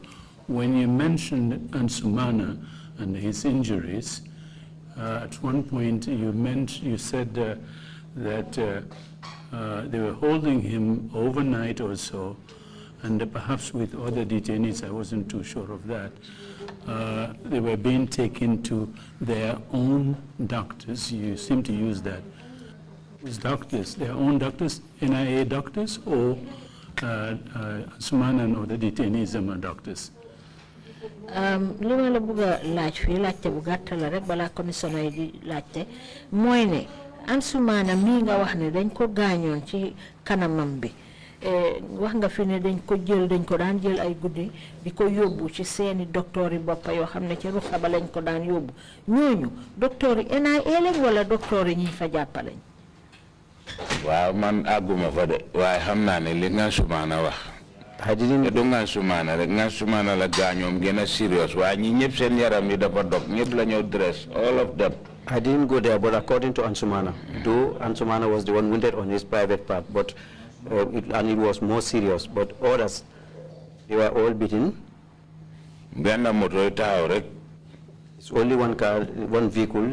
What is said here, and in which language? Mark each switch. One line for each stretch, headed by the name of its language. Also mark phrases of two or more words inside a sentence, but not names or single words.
English: When you mentioned Ansumana and his injuries, at one point you said that they were holding him overnight or so, and perhaps with other detainees, I wasn't too sure of that. They were being taken to their own doctors. You seem to use that. Whose doctors? Their own doctors, NIA doctors, or Ansumana and other detainees are doctors?
Wolof: li ma la bëgg a laaj fii laajte bu gàtt la rek balaa commissioner yi di laajte mooy ne Ansumana mii nga wax ne dañ ko gaañoon ci kanamam bi wax nga fi ne dañ ko daan jël ay guddi di ko yóbbu ci seeni docteur yi boppa yoo xam ne ci ruxa ba lañ ko daan yóbbu ñooñu docteur yi NIA lañ wala docteur yi ñi fa jàppalañ waaw man àgguma fa de waaye xam naa ne li Ansumana wax
English: I didn't do
Wolof: Ansumana rek Ansumana la gaañoom gën a serious waaye ñi ñëpp seen yaram yi dafa dog ñëpp la ñoo
English: dress all of them. I didn't go there, but according to Ansumana, though Ansumana was the one wounded on his private part, but and it was more serious, but others, they were all beaten. It's only one car, one vehicle.